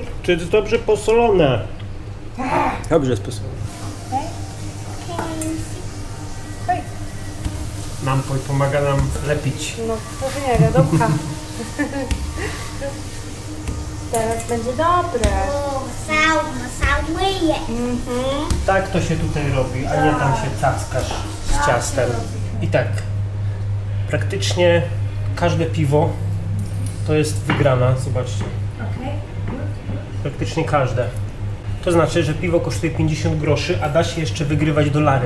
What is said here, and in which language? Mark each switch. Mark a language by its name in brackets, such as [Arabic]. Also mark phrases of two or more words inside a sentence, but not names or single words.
[Polish] czy jest dobrze posolone. Dobrze jest posolone. Nam pomaga nam lepić. No to nie, wiadomka. Teraz będzie dobre. [Vietnamese] Sao mi vậy? [Polish] Tak to się tutaj robi, a nie tam się cackasz z ciastem. I tak, praktycznie każde piwo to jest wygrana, zobaczcie. Praktycznie każde. To znaczy, że piwo kosztuje 50 groszy, a da się jeszcze wygrywać dolary.